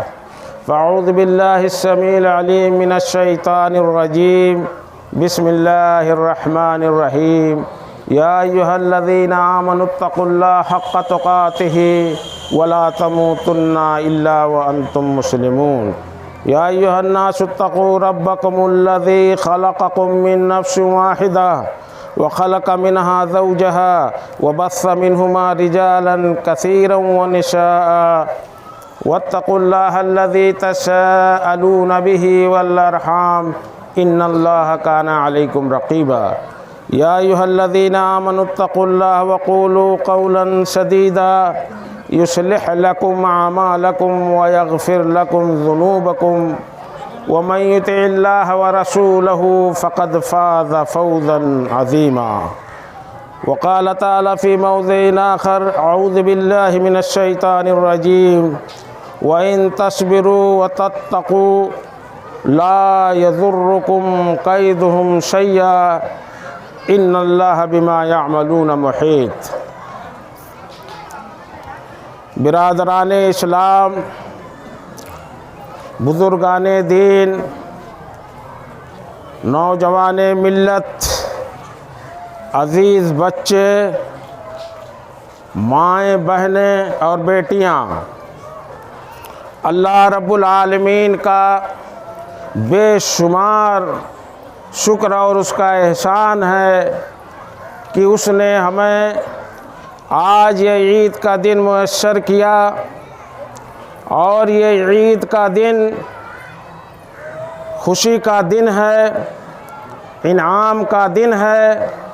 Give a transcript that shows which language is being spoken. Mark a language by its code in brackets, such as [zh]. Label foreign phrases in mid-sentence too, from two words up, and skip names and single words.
[ar] فأعوذ بالله السميع العليم من الشيطان الرجيم. بسم الله الرحمن الرحيم. يا أيّها الذين آمنوا اتّقوا الله حقّ تقاته ولا تموتنّ إلا وأنتم مسلمون. يا أيّها الناس اتّقوا ربّكم الذي خلقكم من نفسٍ واحدة وخلق منها زوجها وبثّ منهما رجالًا كثيرًا ونساءً واتّقوا الله الذي تساءلون به والأرحام إنّ الله كان عليكم رقيبًا. يا أيّها الذين آمنوا اتّقوا الله وقولوا قولًا سديدًا يصلح لكم أعمالكم ويغفر لكم ذنوبكم ومن يطع الله ورسوله فقد فاز فوزًا عظيمًا. وقال تعالى في موضعٍ آخر أعوذ بالله من الشيطان الرجيم وإن تصبروا وتتّقوا لا يضرّكم كيدهم شيئًا إنّ الله بما يعملون محيط. [ur] برادرانِ اسلام، بزرگانِ دین، نوجوانانِ ملت، عزیز بچے، مائیں بہنیں اور بیٹیاں, اللہ [ar] ربّ العالمين [ur] کا بے شمار شکر اور اس کا احسان ہے کہ اس نے ہمیں آج یہ عید کا دن میسر کیا اور یہ عید کا دن خوشی کا دن ہے، انعام کا دن ہے.